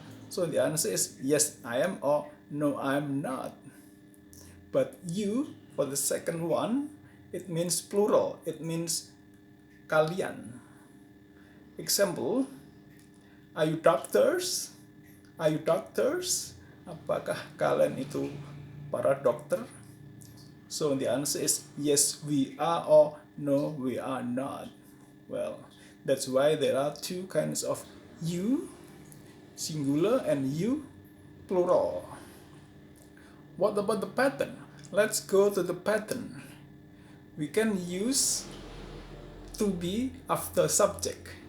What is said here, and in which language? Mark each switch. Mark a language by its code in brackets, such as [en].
[en] So the answer is yes, I am, or no, I am not. But you, for the second one, it means plural. It means kalian. Example, are you doctors? Are you doctors? [id] Apakah kalian itu para dokter? [en] So the answer is yes, we are, or no, we are not. Well, that's why there are two kinds of you, singular, and you, plural. What about the pattern? Let's go to the pattern. We can use to be after subject.